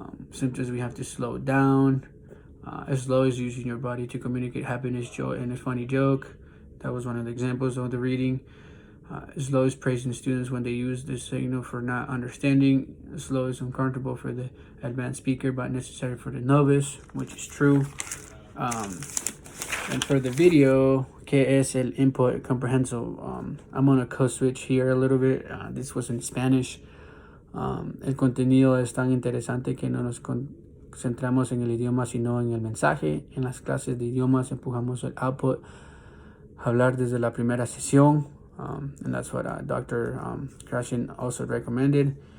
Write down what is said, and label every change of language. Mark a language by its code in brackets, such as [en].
[en] Sometimes we have to slow down. Slow is using your body to communicate happiness, joy, and a funny joke. That was one of the examples of the reading. Slow is praising students when they use the signal for not understanding. Slow is uncomfortable for the advanced speaker but necessary for the novice, which is true. And for the video, [es] ¿qué es el input comprehensible? [en] I'm gonna code switch here a little bit. This was in Spanish. [es] El contenido es tan interesante que no nos concentramos en el idioma sino en el mensaje. En las clases de idiomas empujamos el output, hablar desde la primera sesión. [en] And that's what Dr. Krashen also recommended.